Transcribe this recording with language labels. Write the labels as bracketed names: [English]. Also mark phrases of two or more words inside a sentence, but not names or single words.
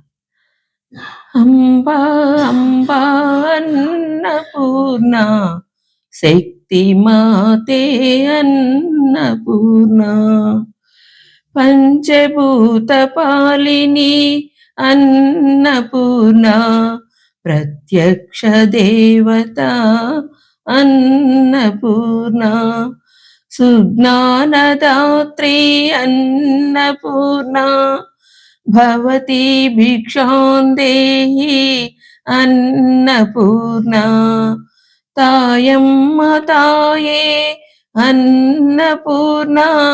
[Sanskrit] అంబా అంబా అన్నపూర్ణ, శక్తి మాతే అన్నపూర్ణ, పంచభూత పాలిని అన్నపూర్ణ, ప్రత్యక్ష దేవత అన్నపూర్ణ, सुज्ञानदात्री अन्नपूर्णा भवती भिक्षां देहि अन्नपूर्णा [Telugu] తాయమ్మ తాయే [Sanskrit] अन्नपूर्णा